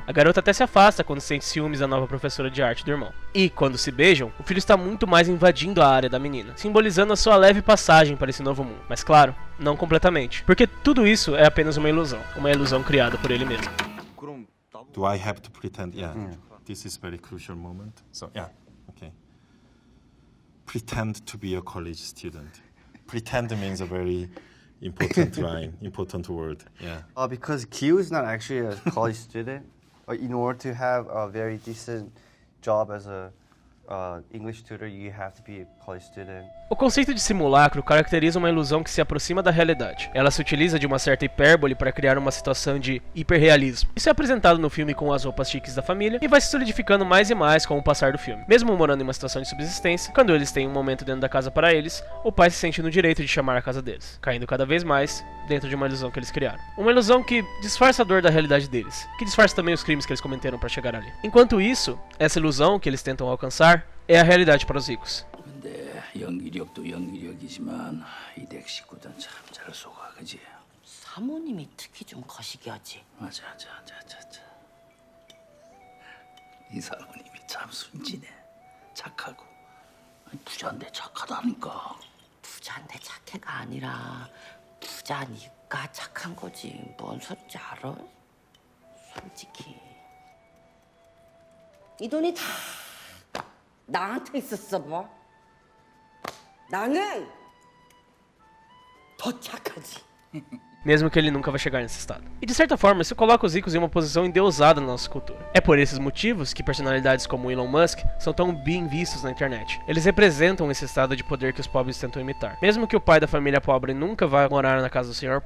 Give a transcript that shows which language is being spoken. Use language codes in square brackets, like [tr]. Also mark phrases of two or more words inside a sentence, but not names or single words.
[pt] A garota até se afasta quando sente ciúmes da nova professora de arte do irmão. E, quando se beijam, o filho está muito mais invadindo a área da menina, simbolizando a sua leve passagem para esse novo mundo. Mas claro, não completamente. Porque tudo isso é apenas uma ilusão criada por ele mesmo. [en] Do I have to pretend? Yeah. This is very crucial moment. So yeah, okay. Pretend to be a college student. Pretend means a very important line, important word. Yeah. Because Kyu is not actually a college student. In order to have a very decent job as a English tutor, you have to be a college student. [pt] O conceito de simulacro caracteriza uma ilusão que se aproxima da realidade. Ela se utiliza de uma certa hipérbole para criar uma situação de hiperrealismo. Isso é apresentado no filme com as roupas chiques da família e vai se solidificando mais e mais com o passar do filme. Mesmo morando em uma situação de subsistência, quando eles têm um momento dentro da casa para eles, o pai se sente no direito de chamar a casa deles, caindo cada vez mais dentro de uma ilusão que eles criaram. Uma ilusão que disfarça a dor da realidade deles, que disfarça também os crimes que eles cometeram para chegar ali. Enquanto isso, essa ilusão que eles tentam alcançar é a realidade para os ricos. [ko] 연기력도 연기력이지만 이댁 식구들은 참 잘 속아, 그지? 사모님이 특히 좀 거시기하지. 맞아. 이 사모님이 참 순진해, 착하고. 아니, 부자인데 착하다니까. 부자인데 착해가 아니라 부자니까 착한 거지. 뭔 소리인지 알아? 솔직히 이 돈이 다 나한테 있었어 뭐. 나는 더 착하지. [pt] Mesmo que ele nunca vai chegar nesse estado. E de certa forma, isso coloca os ricos em uma posição endeusada na nossa cultura. É por esses motivos que personalidades como Elon Musk são tão bem vistos na internet. Eles representam esse estado de poder que os pobres tentam imitar. Mesmo que o pai da família pobre nunca vá morar na casa do Sr.